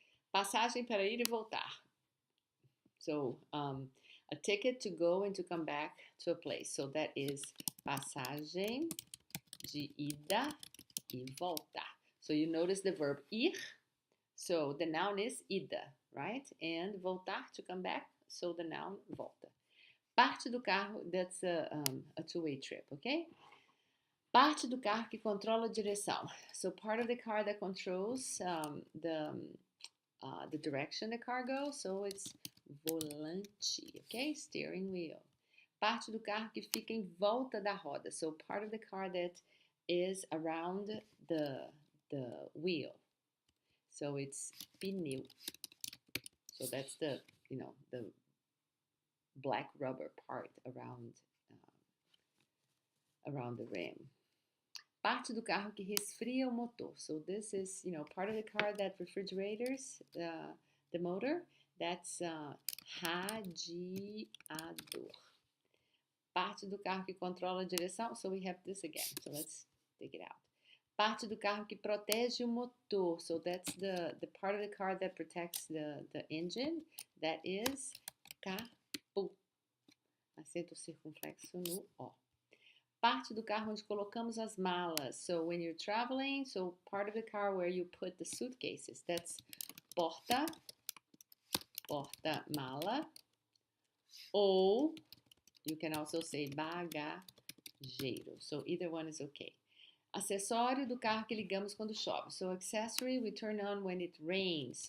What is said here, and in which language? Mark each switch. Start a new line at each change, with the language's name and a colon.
Portuguese: Passagem para ir e voltar.
English: So, a ticket to go and to come back to a place. So, that is
Portuguese: passagem de ida e volta.
English: So, you notice the verb ir. So the noun is ida, right? And voltar, to come back. So the noun volta.
Portuguese: Parte do carro,
English: that's a two-way trip, okay?
Portuguese: Parte do carro que controla a direção.
English: So part of the car that controls the direction the car goes. So it's volante, okay? Steering wheel.
Portuguese: Parte do carro que fica em volta da roda.
English: So part of the car that is around the wheel. So it's pneu. So that's the black rubber part around the rim.
Portuguese: Parte do carro que resfria o motor.
English: So this is, part of the car that refrigerators the motor. That's radiador.
Portuguese: Parte do carro que controla a direção.
English: So we have this again. So let's take it out.
Portuguese: Parte do carro que protege o motor.
English: So that's the part of the car that protects the engine. That is
Portuguese: capô. Acento circunflexo no O. Parte do carro onde colocamos as malas.
English: So when you're traveling, so part of the car where you put the suitcases. That's porta, porta-mala. Ou you can also say bagageiro. So either one is okay.
Portuguese: Acessório do carro que ligamos quando chove.
English: So accessory we turn on when it rains.